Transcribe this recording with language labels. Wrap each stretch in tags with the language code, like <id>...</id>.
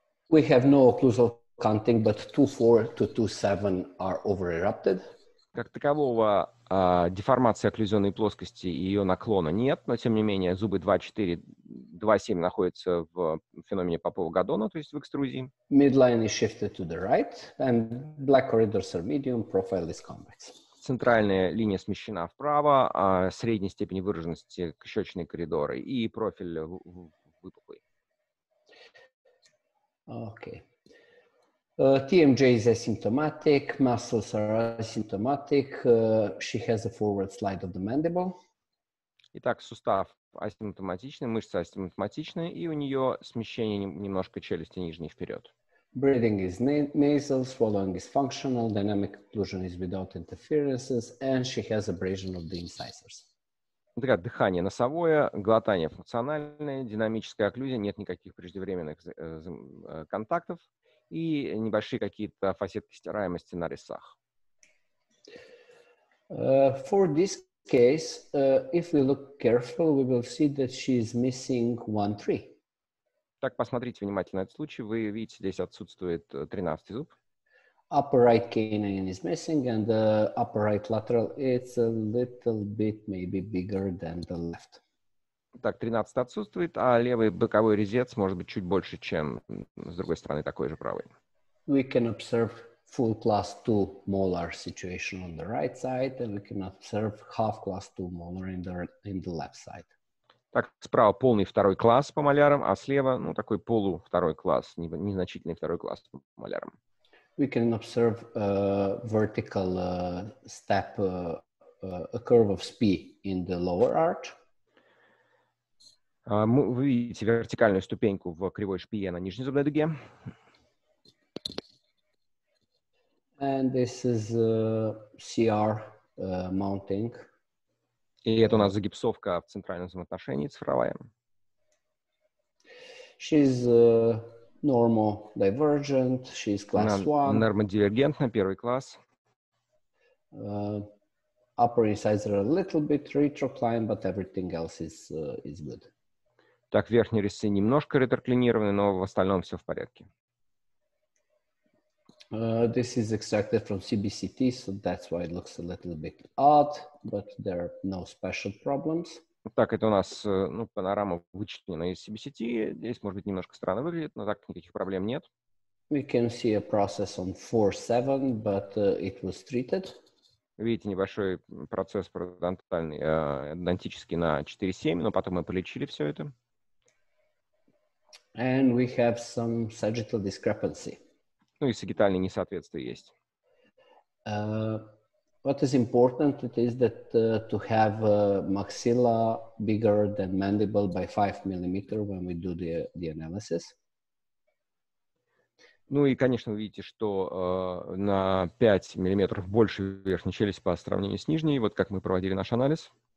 <en>We have no occlusal counting, but 2.4 to 2.7 are over-erupted.</en> <ru>Как такового деформации окклюзионной плоскости и ее наклона нет, но тем не менее зубы 2.4, 2.7 находятся в феномене Попова-Гадона, то есть в экструзии.</ru> <en>Midline is shifted to the right, and black corridors are medium, profile is convex.</en> <ru>Центральная линия смещена вправо, а средней степени выраженности щечные коридоры и профиль выпуклый.</ru> <en>Okay. TMJ is asymptomatic, muscles are asymptomatic. She has a forward slide of the mandible.</en> <ru>Итак, сустав асимптоматичный, мышцы асимптоматичны, и у нее смещение немножко челюсти нижней вперед.</ru> <en>Breathing is nasal, swallowing is functional, dynamic occlusion is without interferences, and she has abrasion of the incisors.</en> <ru>Дыхание носовое, глотание функциональное, динамическая окклюзия, нет никаких преждевременных контактов и небольшие какие-то фасетки стираемости на резцах.</ru> <en>For this case, if we look careful, we will see that she is missing 1-3.</en> <ru>Так, посмотрите внимательно этот случай. Вы видите, здесь отсутствует 13-й зуб.</ru> <en>Upper right canine is missing, and the upper right lateral it's a little bit maybe bigger than the left.</en> <ru>Так, 13 отсутствует, а левый боковой резец может быть чуть больше, чем с другой стороны такой же правый.</ru> <en>We can observe full class 2 molar situation on the right side, and we can observe half class 2 molar in the left side.</en> <ru>Так, справа полный второй класс по малярам, а слева, такой полу-второй класс, незначительный второй класс по малярам.</ru> <en>We can observe a vertical step, a curve of SPI in the lower arch.</en> <ru>Вы видите вертикальную ступеньку в кривой шпие на нижней зубной дуге.</ru> <en>And this is CR mounting.</en> <ru>И это у нас загипсовка в центральном взаимоотношении цифровая.</ru> <en>She's normodivergent, she's class 1.</en> <ru>Нормодивергентна, первый класс.</ru> <en>Upper incisor a little bit retroclined, but everything else is good.</en> <ru>Так, верхние резцы немножко ретроклинированы, но в остальном все в порядке.</ru> <en>This is extracted from CBCT, so that's why it looks a little bit odd, but there are no special problems.</en> <ru>Так, это у нас панорама вычислена из CBCT. Здесь, может быть, немножко странно выглядит, но так никаких проблем нет.</ru> <en>We can see a process on 4.7, but it was treated.</en> <ru>Видите, небольшой процесс ортодонтический на 4.7, но потом мы полечили все это.</ru> <en>And we have some sagittal discrepancy.</en> <ru>И сагитальные несоответствия есть.</ru> <en>What is important it is that to have maxilla bigger than mandible by 5 millimeter when we do the analysis.</en> <ru>Ну и, конечно, вы видите, что на 5 миллиметров больше верхней челюсти по сравнению с нижней, вот как мы проводили наш анализ.</ru>